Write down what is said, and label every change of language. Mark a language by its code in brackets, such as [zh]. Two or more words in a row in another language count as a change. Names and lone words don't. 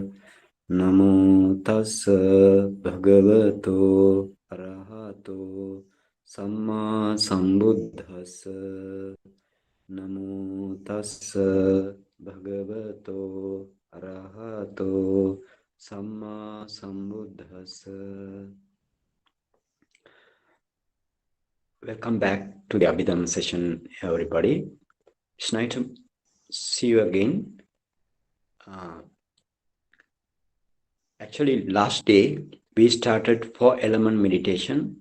[pi] Namo tassa bhagavato arahato samma sambuddhassa. Namo tassa bhagavato arahato samma sambuddhassa. [en] Welcome back to the Abhidhamma session, everybody. It's nice to see you again. Actually, last day we started 4-element meditation.